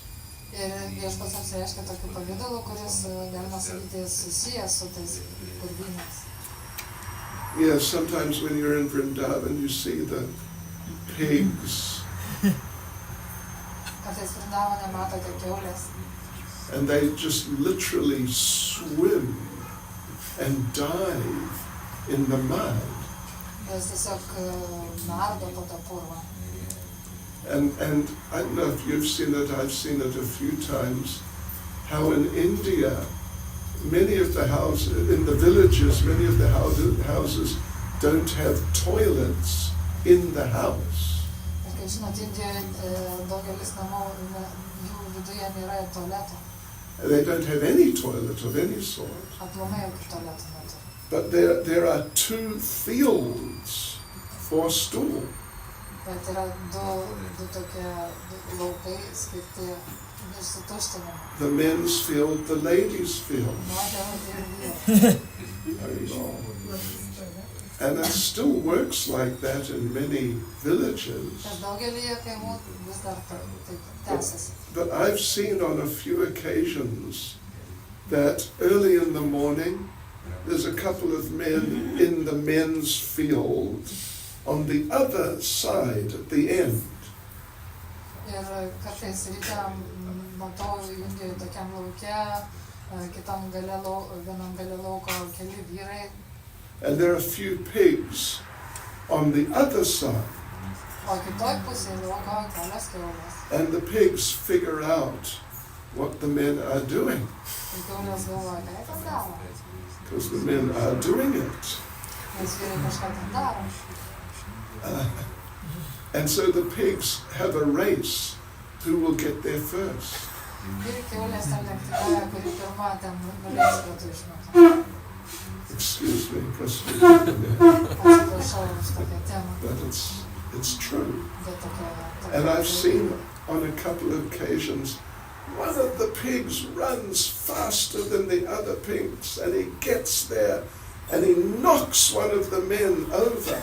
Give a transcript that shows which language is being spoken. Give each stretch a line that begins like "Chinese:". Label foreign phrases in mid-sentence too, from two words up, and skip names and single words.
Lithuanian: Ir viešpats apsireiškia tokiu pavidalu, kuris, galima sakyti, susijęs su tais purvynais.
English: Yeah, sometimes when you're in Vrindavan, you see the pigs,
Lithuanian: Kartais Vrindavane matote kiaulės.
English: and they just literally swim and dive in the mud.
Lithuanian: Jos tiesiog nardo po tą purvą.
English: And I don't know if you've seen it, I've seen it a few times, how in India, many of the houses, in the villages, many of the houses don't have toilets in the house.
Lithuanian: Ir kaip žinot, Indijoje daugelis namų, jų viduje nėra tualetų.
English: They don't have any toilet of any sort.
Lithuanian: Aplamai jokių tualetų neturi.
English: But there are 2 fields for stool.
Lithuanian: Bet yra du tokie laukai skirti išsituštinimui.
English: The men's field, the ladies' field.
Lithuanian: Moterų ir vyrų.
English: And it still works like that in many villages.
Lithuanian: Ir daugelyje kaimų vis dar taip tęsiasi.
English: But I've seen on a few occasions that early in the morning, there's a couple of men in the men's field on the other side at the end.
Lithuanian: Ir kartais ryte matau Indijoje tokiam lauke, vienam gale lauko keli vyrai.
English: And there are a few pigs on the other side.
Lithuanian: O kitoj pusėje lauko kelios kiaulės.
English: And the pigs figure out what the men are doing,
Lithuanian: Ir kiaulės galvoja, ką jie ten daro.
English: because the men are doing it.
Lithuanian: Nes vyrai kažką ten daro.
English: And so the pigs have a race who will get there first.
Lithuanian: Ir kiaulės ten lenktyniauja, kuri pirma ten nuleis pietų išmetu.
English: Excuse me,
Lithuanian: Atsiprašau už tokią temą,
English: but it's true.
Lithuanian: bet tokia.
English: And I've seen on a couple of occasions, one of the pigs runs faster than the other pigs, and he gets there and he knocks one of the men over.